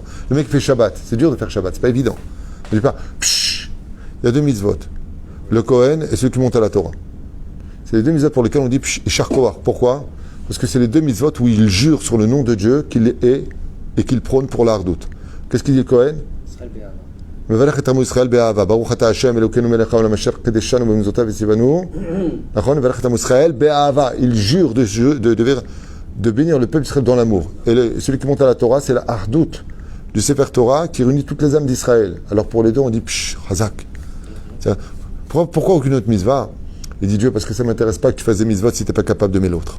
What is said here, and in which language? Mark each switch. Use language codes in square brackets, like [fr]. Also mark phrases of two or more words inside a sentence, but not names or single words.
[fr] Le mec fait Shabbat, c'est dur de faire Shabbat, c'est pas évident. Je dis pas, psh. Il y a deux mitzvot. Le Kohen et celui qui monte à la Torah. C'est les deux mitzvot pour lesquels on dit [he] יישר כוח. [fr] Pourquoi? Parce que c'est les deux mitzvot où il jure sur le nom de Dieu qu'il est et qu'il prône pour la hardout. Qu'est-ce qu'il dit le Kohen? [he] מברך את עמו ישראל באהבה, ברוך אתה השם אלוקינו מלך העולם אשר קדשנו במצוותיו וציוונו. נכון? מברך את עמו ישראל באהבה. [fr] Il jure de bénir le peuple d'Israël dans l'amour. Et celui qui monte à la Torah, c'est la hardout du Sefer Torah qui réunit toutes les âmes d'Israël. Alors pour les deux, on dit psh, Hazak. Pourquoi aucune autre mitzvah? Il dit Dieu, parce que ça ne m'intéresse pas que tu fasses des mitzvot si tu n'es pas capable de mettre l'autre.